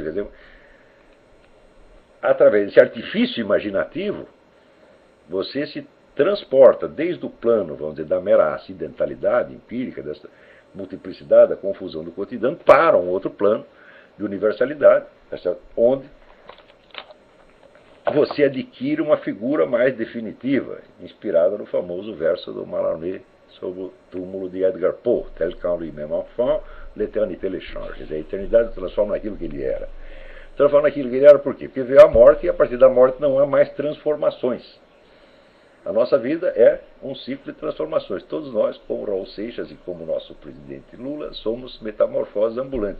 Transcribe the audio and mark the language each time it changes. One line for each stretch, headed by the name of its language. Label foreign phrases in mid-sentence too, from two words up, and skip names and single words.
Portuguese: Quer dizer, através desse artifício imaginativo, você se transporta desde o plano, vamos dizer, da mera acidentalidade empírica, dessa multiplicidade, da confusão do cotidiano, para um outro plano de universalidade, onde você adquire uma figura mais definitiva, inspirada no famoso verso do Mallarmé sobre o túmulo de Edgar Poe,
French: tel qu'en lui-même enfant, l'éternité le change.
Portuguese: Quer dizer, a eternidade se transforma naquilo que ele era. Transforma naquilo que ele era por quê? Porque veio a morte e a partir da morte não há mais transformações. A nossa vida é um ciclo de transformações. Todos nós, como Raul Seixas e como nosso presidente Lula, somos metamorfoses ambulantes.